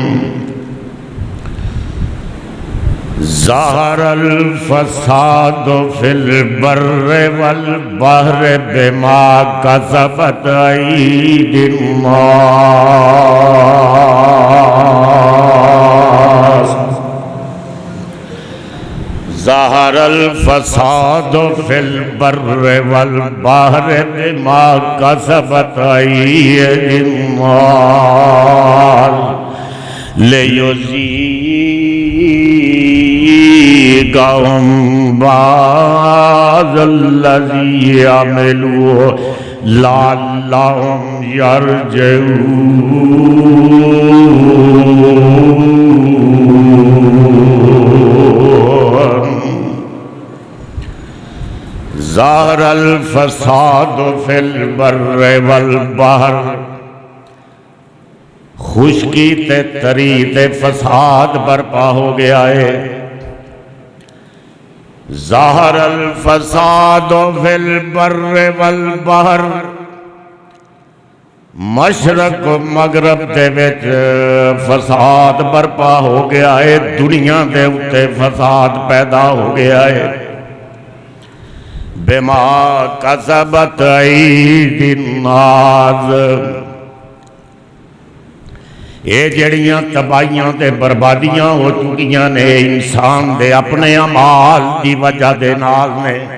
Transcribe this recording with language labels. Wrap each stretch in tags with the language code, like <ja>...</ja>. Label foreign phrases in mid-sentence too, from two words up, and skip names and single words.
<ar>ظهر الفساد في البر والبحر بما كسبت أيدي الناس. ظهر الفساد في البر والبحر بما كسبت أيدي الناس ليذيقهم بعض الذي عملوا لعلهم يرجعون. ظهر الفساد في البر والبحر.</ar> <pa>خشکی تے تری تے فساد برپا ہو گیا ہے.</pa> <ar>ظهر الفساد في البر والبحر,</ar> <pa>مشرق مغرب دے وچ فساد برپا ہو گیا ہے، دنیا دے اتے فساد پیدا ہو گیا ہے.</pa> <ar>بما كسبت أيدي الناس,</ar> <pa>ایہ جڑیاں تباہیاں تے بربادیاں ہو چکیاں نے انسان دے اپنے اعمال کی وجہ دے نال نے.</pa>